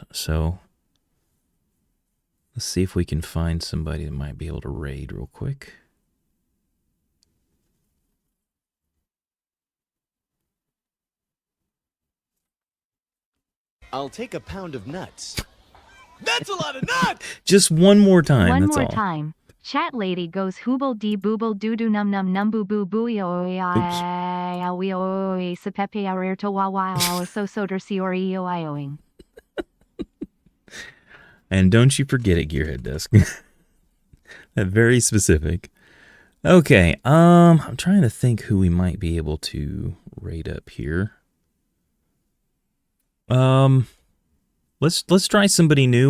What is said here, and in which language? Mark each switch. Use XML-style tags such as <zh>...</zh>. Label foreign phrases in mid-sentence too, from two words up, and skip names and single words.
<en>So let's see if we can find somebody that might be able to raid real quick. I'll take a pound of nuts. That's a lot of nuts! Just one more time, One that's more all. time. Chat lady goes hooble dee booble doo doo num num num boo boo boo yo we o se pepe arerto wa wa so so der si or eo ioing. And don't you forget it, Gearhead Desk. That very specific. Okay, I'm trying to think who we might be able to raid up here. Let's try somebody new.</en>